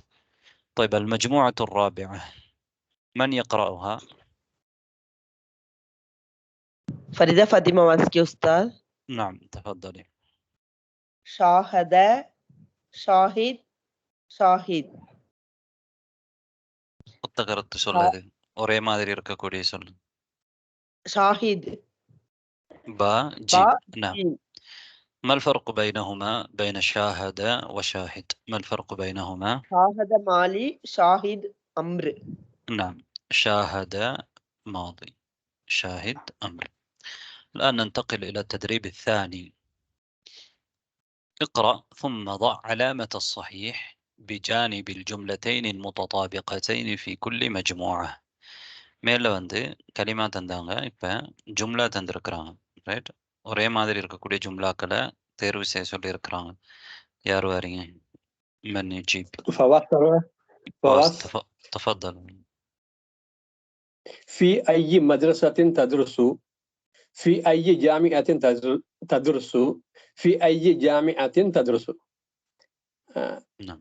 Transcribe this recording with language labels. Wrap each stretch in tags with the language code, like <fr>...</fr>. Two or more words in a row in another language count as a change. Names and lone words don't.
<ar>طيب المجموعة الرابعة من يقرأها؟ فريدة فاطمة ماسكي أستاذ. نعم تفضلي. شاهد شاهد شاهد.</ar> <ta>ஒத்தகரத்து சொல்லுது ஒரே மாதிரி இருக்கக்கூடிய சொல்லு.</ta> <ar>شاهد با با جيم. نعم. جيم. ما الفرق بينهما بين شاهد وشاهد؟ ما الفرق بينهما؟ شاهد مالي، شاهد أمر. نعم شاهد ماضي، شاهد أمر. الآن ننتقل إلى التدريب الثاني. اقرأ ثم ضع علامة الصحيح بجانب الجملتين المتطابقتين في كل مجموعة.</ar> <ta>மேல வந்து கலிமா தந்தாங்க, இப்போ ஜும்லா தந்திருக்கிறாங்க. ரைட், ஒரே மாதிரி இருக்கக்கூடிய ஜும்லாக்களை தேர்வு செய்ய சொல்லி இருக்கிறாங்க. யார் வாரீங்க؟</ta> <ar>من يجيب؟ فواز تفضل. في أي مدرسة تدرس؟ في أي جامعة تدرس؟ في أي جامعة تدرس؟ نعم</ar>